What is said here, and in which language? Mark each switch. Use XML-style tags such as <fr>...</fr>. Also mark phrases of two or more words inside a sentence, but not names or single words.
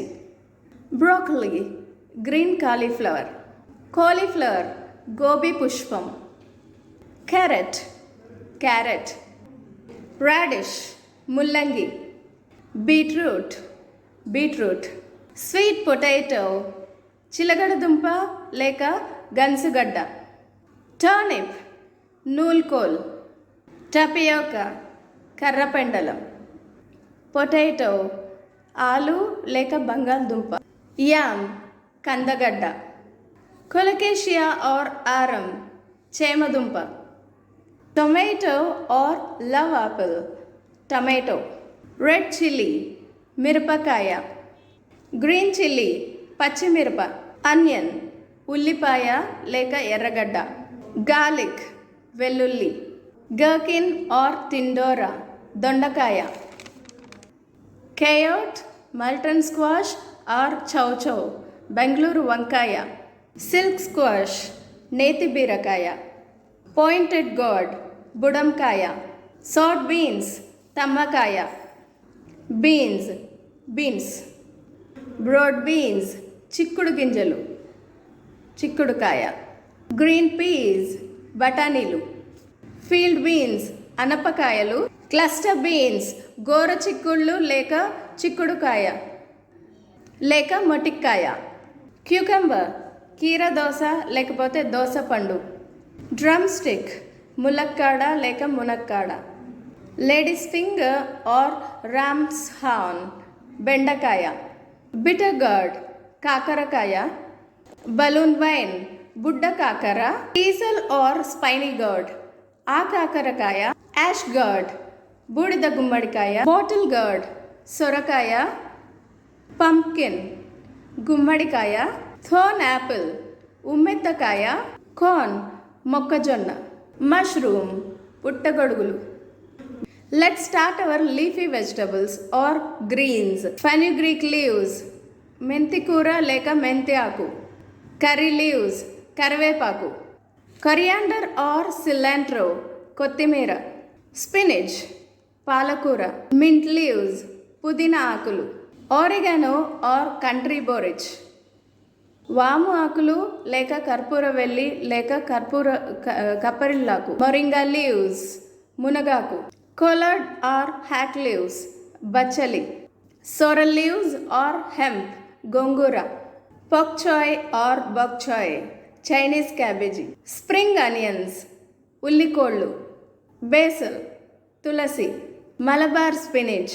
<en>Broccoli. Green cauliflower. Cauliflower.</en> <te>గోబి పుష్పం.</te> <en>Carrot. Carrot. Radish. Mullangi. Beetroot. Beetroot. Sweet potato.</en> <te>చిలగడదుంప లేక గెణుసుగడ్డ.</te> <en>Turnip. Noolkol. Tapioca. Karrapendalam. Potato.</en> <te>ఆలూ లేక బంగాళదుంప. Yam.</te> <en>Kandagadda. Colocasia or aram. Chemadumpa. Tomato or love apple. Tomato. Red chili. Mirapakaya. Green chili. Pachimirupa. Onion.</en> <te>ఉల్లిపాయ లేక ఎర్రగడ్డ.</te> <en>Garlic. Vellulli. Gherkin or tindora. Dondakaya. Coyote. Multon squash or chow chow.</en> <te>బెంగళూరు వంకాయ.</te> <en>Silk squash.</en> <te>నేతి బీరకాయ.</te> <en>Pointed gourd. Budamkaya. Sword beans. Tamakaya. Beans. Beans. Broad beans.</en> <te>చిక్కుడు గింజలు. చిక్కుడుకాయ.</te> <en>Green peas. Batanilu. Field beans.</en> <te>అనపకాయలు.</te> <en>Cluster beans.</en> <te>గోరు చిక్కుడ్లు లేక చిక్కుడుకాయ. లేక మొటిక్కాయ. Cucumber. కీర దోస లేకపోతే దోస పండు.</te> <en>Drumstick.</en> <te>ములక్కాడ లేక మునక్కాడ.</te> <en>Lady's finger or ram's horn. Bendakaya. Bitter gourd. Kakarakaya. Balloon vine.</en> <te>బుడ్డ కాకర.</te> <en>Teasel or spiny gourd. Akakarakaya. Ash gourd.</en> <te>బూడిద గుమ్మడికాయ.</te> <en>Bottle gourd. Sorakaya. Pumpkin. Gummadikaya. Thorn apple. Ummettakaya. Corn. Mokkajonna. Mushroom. Puttagodugulu. Let's start our leafy vegetables or greens. Fenugreek leaves.</en> <te>మెంతి కూర లేక మెంతి ఆకు.</te> <en>Curry leaves. Karivepaku. Coriander or cilantro. Kottimira. Spinach. Palakura. Mint leaves.</en> <te>పుదీనా ఆకులు.</te> <en>Oregano or country borage.</en> <te>వాము ఆకులు లేక కర్పూర వెల్లి లేక కర్పూర కప్పరిల్లాకు.</te> <en>Moringa leaves. మునగాకు. Collard or hack leaves. Bachali. Sorrel leaves or hemp. Gongura. Pok choy or bok choy. Chinese cabbage. Spring onions. Ullikollu. Basil. Tulasi. Malabar spinach.</en>